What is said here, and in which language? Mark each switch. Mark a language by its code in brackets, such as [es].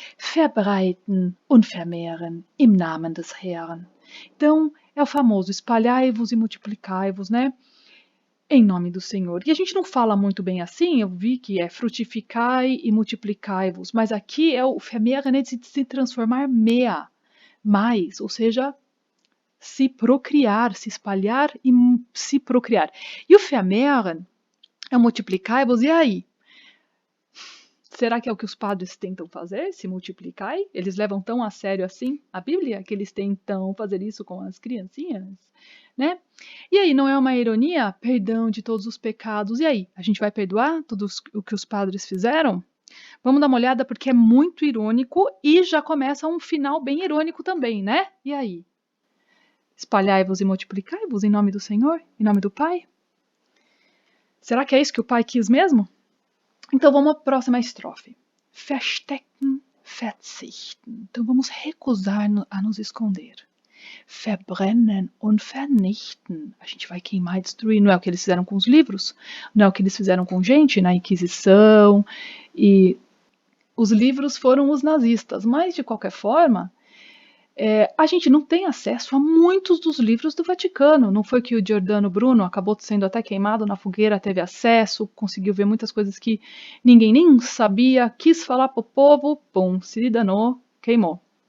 [de] Verbreiten und vermehren im Namen des Herrn. [pt] Então é o famoso espalhai-vos e multiplicai-vos, né? Em nome do Senhor. E a gente não fala muito bem assim, eu vi que é frutificai e multiplicai-vos, mas aqui é o vermehren, né, de se transformar mais, ou seja, se procriar, se espalhar e se procriar. E o vermehren é o multiplicai-vos, e aí? Será que é o que os padres tentam fazer? Se multiplicar? Eles levam tão a sério assim a Bíblia que eles tentam fazer isso com as criancinhas, né? E aí, não é uma ironia? Perdão de todos os pecados. E aí, a gente vai perdoar tudo o que os padres fizeram? Vamos dar uma olhada porque é muito irônico e já começa um final bem irônico também, né? E aí? Espalhai-vos e multiplicai-vos em nome do Senhor, em nome do Pai? Será que é isso que o Pai quis mesmo? Então vamos à próxima estrofe. [de] Verstecken, verzichten. [pt] Então vamos recusar a nos esconder. [de] Verbrennen und vernichten. [pt] A gente vai queimar e destruir. Não é o que eles fizeram com os livros, não é o que eles fizeram com gente na Inquisição. E os livros foram os nazistas. Mas, de qualquer forma, a gente não tem acesso a muitos dos livros do Vaticano. Não foi que o Giordano Bruno acabou sendo até queimado na fogueira, teve acesso, conseguiu ver muitas coisas que ninguém nem sabia, quis falar para o povo, pum, se danou, queimou.